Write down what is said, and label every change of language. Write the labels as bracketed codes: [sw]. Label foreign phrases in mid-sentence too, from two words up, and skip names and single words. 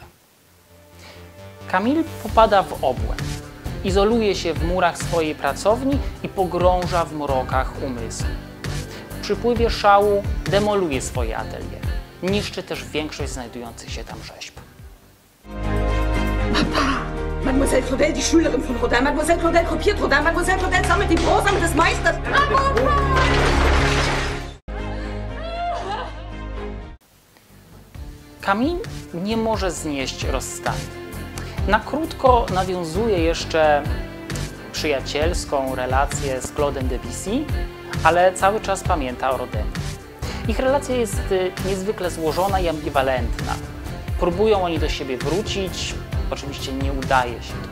[pl] Camille popada w obłęd, izoluje się w murach swojej pracowni i pogrąża w mrokach umysłu. W przypływie szału demoluje swoje atelier, niszczy też większość znajdujących się tam rzeźb. [de] Mademoiselle Claudel, die Schülerin von Rodin. Mademoiselle Claudel kopiert Rodin. Mademoiselle Claudel sammelt die Brosamen des Meisters. [pl] Camille nie może znieść rozstania. Na krótko nawiązuje jeszcze przyjacielską relację z Claudem Debussy, ale cały czas pamięta o Rodinie. Ich relacja jest niezwykle złożona i ambiwalentna. Próbują oni do siebie wrócić, oczywiście nie udaje się to.